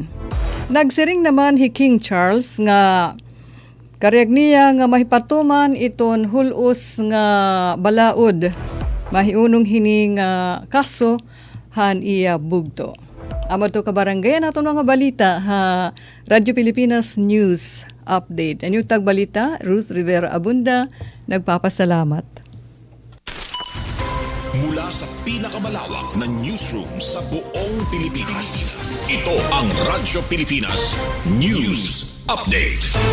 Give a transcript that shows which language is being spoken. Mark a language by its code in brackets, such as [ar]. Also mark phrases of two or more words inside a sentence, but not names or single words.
[war] Nagsiring naman si King Charles nga kareg niya nga mahipatuman iton hulos nga balaod mahiunong hining kaso han iya bugto. Amo to kabarangay nato nga balita ha Radyo Pilipinas News Update. Anyong tagbalita, Ruth Rivera Abunda, nagpapasalamat. [tl] Mula sa pinakamalawak na newsroom sa buong Pilipinas. Ito ang Radyo Pilipinas News Update.